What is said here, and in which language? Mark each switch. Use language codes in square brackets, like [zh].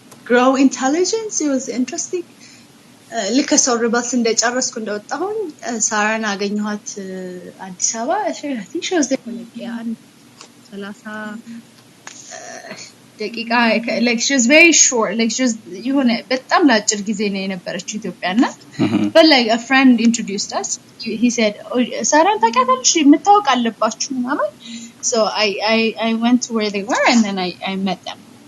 [en] Gro Intelligence, it was interesting. [am] ልክ soleRebels እንደጨረስኩ እንደወጣሁኝ ሳራን አገኘኋት አዲስ አበባ [en] she was there for like 30 ደቂቃ like she was very short, like she was [am] የሆነ በጣም ለአጭር ጊዜ ነው የነበረችው ኢትዮጵያና [en] but like a friend introduced us. He said [am] ሳራን ታውቂያታለሽ የምታውቅ አለባችሁ ምናምን. [en] So I went to where they were and then I met them.